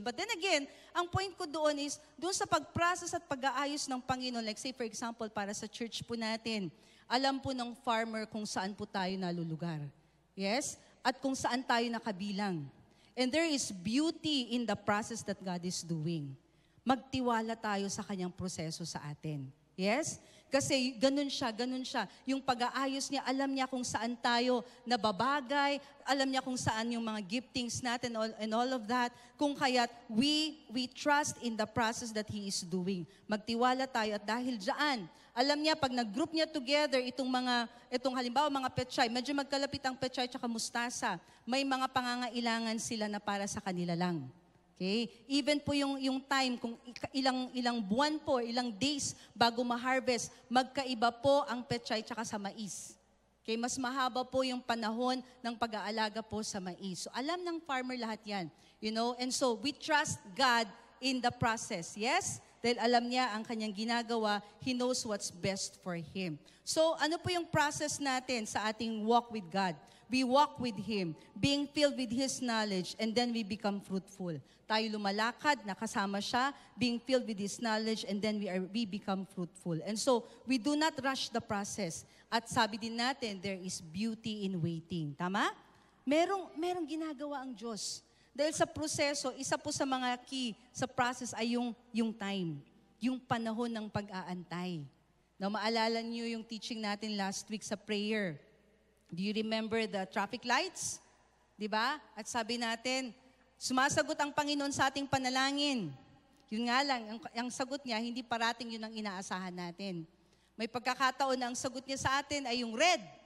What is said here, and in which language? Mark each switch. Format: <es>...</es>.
<en>But then again,</en> <tl>ang point ko doon is, doon sa pag-process at pag-aayos ng Panginoon,</tl> <en>like say for example,</en> <tl>para sa church po natin, alam po ng farmer kung saan po tayo nalulugar. Yes? At kung saan tayo nakabilang.</tl> <en>And there is beauty in the process that God is doing.</en> <tl>Magtiwala tayo sa kanyang proseso sa atin. Yes? Kasi ganun siya. Yung pag-aayos niya, alam niya kung saan tayo nababagay, alam niya kung saan yung mga giftings natin</tl> <en>and all of that.</en> <tl>Kung kaya't</tl> <en>we trust in the process that He is doing.</en> <tl>Magtiwala tayo at dahil dyan, alam niya pag nag-group niya together itong halimbawa mga pechay, medyo magkalapit ang pechay at mustasa, may mga pangangailangan sila na para sa kanila lang. Okay? Even po yung time, kung ilang buwan po, ilang days bago ma-harvest, magkaiba po ang pechay tsaka sa mais. Okay? Mas mahaba po yung panahon ng pag-aalaga po sa mais. So alam ng farmer lahat yan.</tl> <en>You know? And so we trust God in the process. Yes?</en> <tl>Dahil alam niya ang kanyang ginagawa,</tl> <en>He knows what's best for him.</en> <tl>So ano po yung process natin sa ating</tl> <en>walk with God? We walk with Him, being filled with His knowledge, and then we become fruitful.</en> <tl>Tayo lumalakad, nakasama siya,</tl> <en>being filled with His knowledge, and then we become fruitful. And so, we do not rush the process.</en> <tl>At sabi din natin,</tl> <en>there is beauty in waiting.</en> <tl>Tama? Merong ginagawa ang Diyos. Dahil sa proseso, isa po sa mga key sa process ay yung time, yung panahon ng pag-aantay. Now, maalala niyo yung teaching natin last week sa prayer.</tl> <en>Do you remember the traffic lights?</en> <tl>Diba? At sabi natin, sumasagot ang Panginoon sa ating panalangin. Yun nga lang, ang sagot niya, hindi parating yun ang inaasahan natin. May pagkakataon na ang sagot niya sa atin ay yung red.</tl>